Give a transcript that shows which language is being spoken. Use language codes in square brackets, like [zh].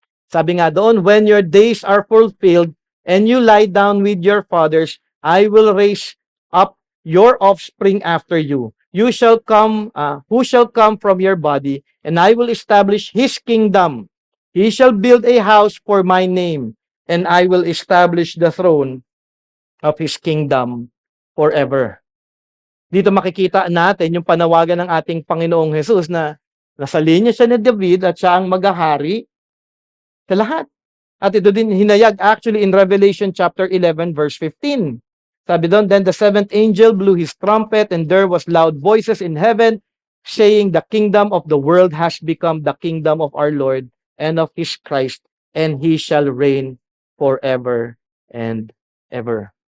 [tl] Sabi nga doon, [en] when your days are fulfilled and you lie down with your fathers, I will raise up your offspring after you. Who shall come from your body, and I will establish his kingdom. He shall build a house for my name, and I will establish the throne of his kingdom forever. [tl] Dito makikita natin yung panawagan ng ating Panginoong Jesus na nasa linya siya ni David at siya ang maghahari sa lahat. At ito din hinayag actually in Revelation chapter 11 verse 15. Sabi doon, [en] then the seventh angel blew his trumpet and there was loud voices in heaven saying, the kingdom of the world has become the kingdom of our Lord and of his Christ, and he shall reign forever and ever.